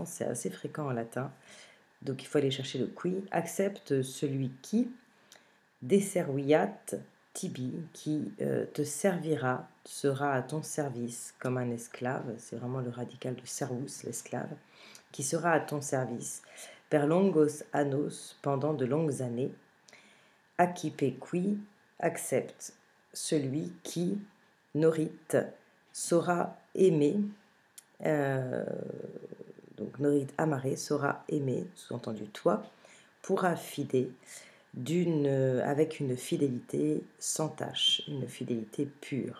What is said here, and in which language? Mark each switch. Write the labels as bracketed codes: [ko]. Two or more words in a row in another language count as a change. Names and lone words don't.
[fr] C'est assez fréquent en latin. Donc, il faut aller chercher le qui. Accepte celui qui, [la] desserviat tibi, [fr] qui te servira, sera à ton service comme un esclave. C'est vraiment le radical de servus, l'esclave, qui sera à ton service [la] per longos annos, [fr] pendant de longues années. [la] Acquipe qui, [fr] accepte celui qui, norit, saura aimer, donc [la] norit amaré, [fr] saura aimer, sous-entendu toi, pourra fider, avec une fidélité sans tache, une fidélité pure.